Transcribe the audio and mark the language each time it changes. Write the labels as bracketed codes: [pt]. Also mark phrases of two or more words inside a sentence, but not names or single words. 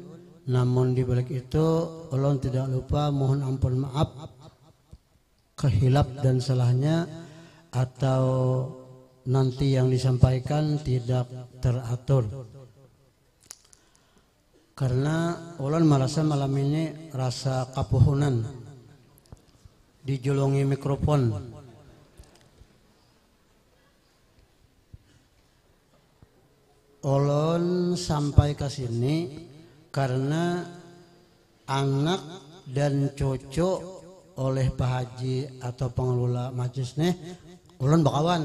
[bjn] Namun di balik itu ulun tidak lupa mohon ampun maaf kehilaf dan salahnya, atau nanti yang disampaikan tidak teratur. Karena ulun merasa malam ini rasa kapuhunan dijulungi mikrofon. Ulun sampai ke sini karena anak dan cucu oleh Pak Haji atau pengelola majlis nih ulun bakawan.